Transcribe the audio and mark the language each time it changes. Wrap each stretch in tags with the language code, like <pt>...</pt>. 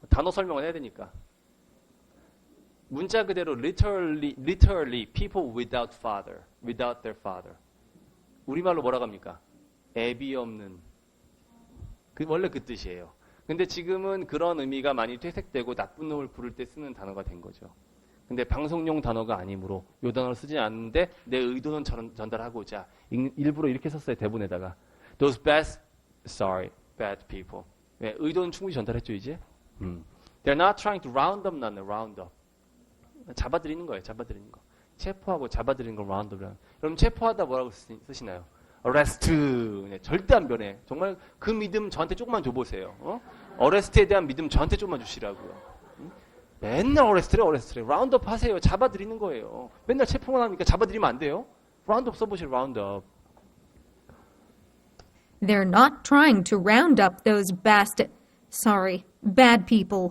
<ko>단어 설명을 해야 되니까 문자 그대로</ko> <en>literally people without their father</en> <ko>우리말로 뭐라고 합니까? 애비 없는 원래 그 뜻이에요. 근데 지금은 그런 의미가 많이 퇴색되고 나쁜 놈을 부를 때 쓰는 단어가 된 거죠. 근데 방송용 단어가 아니므로 이 단어를 쓰지 않는데 내 의도는 전달하고자 일부러 이렇게 썼어요. 대본에다가</ko> <en>those bad people.</en> <ko>네, 의도는 충분히 전달했죠 이제.</ko> <en>They're not trying to round up none, round up.</en> <ko>잡아들이는 거예요. 잡아들이는 거. 체포하고 잡아들이는 걸 round up이라는. 그럼 체포하다 뭐라고 쓰시나요? arrest. 네, 절대 안 변해. 정말 그 믿음 저한테 조금만 줘보세요. arrest에 대한 믿음 저한테 조금만 주시라고요. 맨날 arrest래. round up 하세요. 잡아들이는 거예요. 맨날 체포만 하니까 잡아들이면 안 돼요. round up 써보실 round up.</ko> <en>They're not trying to round up those bad people.</en>